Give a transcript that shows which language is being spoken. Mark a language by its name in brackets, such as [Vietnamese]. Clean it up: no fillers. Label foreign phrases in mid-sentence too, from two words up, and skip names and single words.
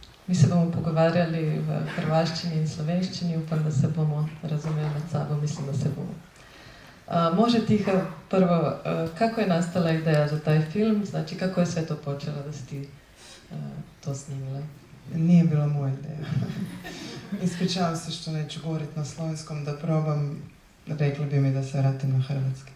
[Slovenian] Mi se bomo pogovarjali v hrvaščini in slovenščini, upam, da se bomo razumeli med sabo, mislim, da se bomo. [Croatian] Može Tiha, prvo, kako je nastala ideja za taj film? Znači, kako je sve to počelo da si ti to snimila? Nije bila moja ideja. Ispričavam se što neću govoriti na slovenskom, da probam, rekli bi mi da se vratim na hrvatski.